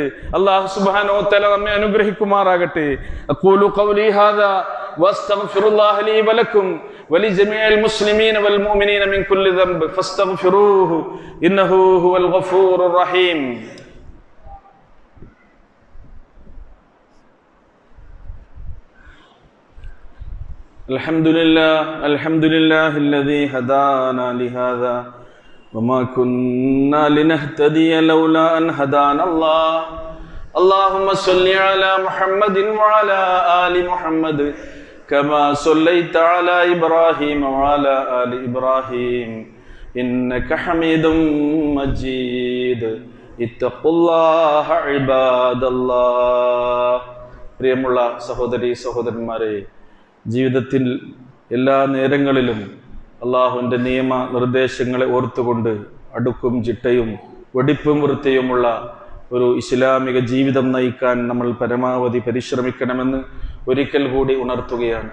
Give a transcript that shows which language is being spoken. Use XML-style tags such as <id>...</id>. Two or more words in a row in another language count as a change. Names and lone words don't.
<ar>الله سبحانه وتعالى</ar> <ml>നമ്മെ അനുഗ്രഹിക്കുമാറാകട്ടെ.</ml> <ar>أقول قولي هذا وأستغفر الله لي ولكم ولجميع المسلمين والمؤمنين من كل ذنب فاستغفروه إنه هو الغفور الرحيم. അൽഹംദുലില്ലാഹി الذي هدانا لهذا وما كنا لنهتدي لولا أن هدانا الله. اللهم صل على محمد وعلى آل محمد كما صليت على إبراهيم وعلى آل إبراهيم إنك حميد مجيد. اتقوا الله عباد الله.</ar> <ml>പ്രിയമുള്ള സഹോദരി സഹോദരന്മാരെ, ജീവിതത്തിൽ എല്ലാ നേരങ്ങളിലും അള്ളാഹുവിൻ്റെ നിയമ നിർദ്ദേശങ്ങളെ ഓർത്തുകൊണ്ട് അടുക്കും ചിട്ടയും വെടിപ്പും വൃത്തിയുമുള്ള ഒരു ഇസ്ലാമിക ജീവിതം നയിക്കാൻ നമ്മൾ പരമാവധി പരിശ്രമിക്കണമെന്ന് ഒരിക്കൽ കൂടി ഉണർത്തുകയാണ്.</ml>